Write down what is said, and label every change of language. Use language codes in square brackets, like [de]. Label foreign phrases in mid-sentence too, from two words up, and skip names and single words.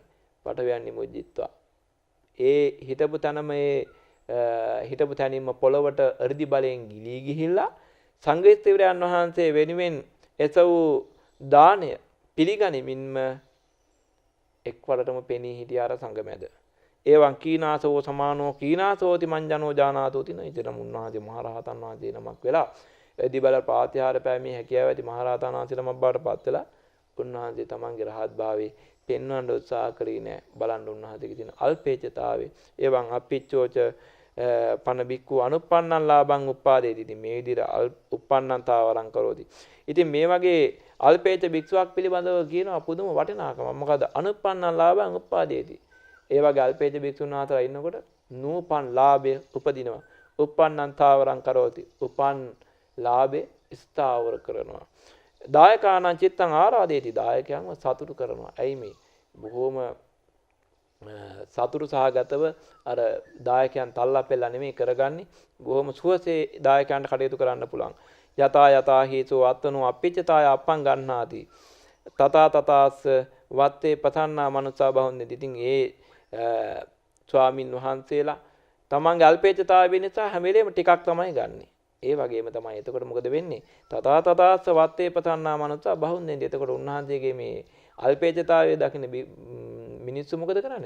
[pi] පටවියන් නිමුජ්ජිත්වා. [si] ඒ හිතපු තැනම හිතපු තැනින්ම පොළවට අර්ධි බලයෙන් ගිලී ගිහිල්ලා සංඝේස්වරයන් වහන්සේ වෙනුවෙන් එසවූ දාණය පිළිගනිමින්ම එක්වරටම පෙනී හිටිය අර සංඝ මැද. [pi] ඒවන් කීනාසෝ සමානෝ කීනාසෝති මංජනෝ ජානාතෝති [si] නයිතරම් උන්වහන්සේ මහරහතන් වහන්සේ නමක් වෙලා එදි බල ප්‍රාතිහාර පෑමේ හැකියාව ඇති මහරහතන් වහන්සේ නමක් බවට පත් වෙලා උන්වහන්සේ තමන්ගේ රහත් භාවයේ පෙන්වන්න උත්සාහ කරේ නෑ. බලන්න උන්වහන්සේගේ තියෙන අල්පේච්ඡතාවය. [pi] ඒවන් අප්පිච්චෝච පන බික්කු අනුප්පන්නං ලාභං උප්පාදේති. [si] ඉතින් මේ විදිහට [pi] උප්පන්නන්තාවරං කරෝති. [si] ඉතින් මේ වගේ අල්පේච්ඡ භික්ෂුවක් පිළිබඳව කියනවා පුදුම වටිනාකමක්. [pi] මොකද අනුප්පන්නං ලාභං උප්පාදේති. [si] ඒ වගේ අල්පේච්ඡ භික්ෂුන් අතර ඉන්නකොට නූපන් ලාභය උපදිනවා. [pi] uppannං තාවරං කරෝති. [si] උපන් ලාභේ ස්ථාවර කරනවා. [pi] දායකානං චිත්තං ආරාදේති. [si] දායකයන්ව සතුටු කරනවා. ඇයි මේ බොහෝම සතුරු සහගතව අර දායකයන් තල්ලා පෙල්ලා නෙමෙයි කරගන්නේ. බොහොම සුවසේ දායකයන්ට කටයුතු කරන්න පුළුවන්. [pi] යතා යතා හේසෝ අත්තනෝ අප්පිච්චතාය අප්පං ගන්නාති. තථා තථාස් වත්තේ පතන්නා මනුසා බහුන්දි. [si] ඉතින් ඒ ස්වාමින් වහන්සේලා තමන්ගේ අල්පේච්ඡතාවය නිසා හැම වෙලේම ටිකක් තමයි ගන්නෙ. ඒ වගේම තමයි එතකොට මොකද වෙන්නේ? [pi] තථා තථාස් වත්තේ පතන්නා මනුසා බහුන්දි. [si] එතකොට උන්වහන්සේගේ මේ අල්පේච්ඡතාවය දකින මිනිස්සු මොකද කරන්නේ?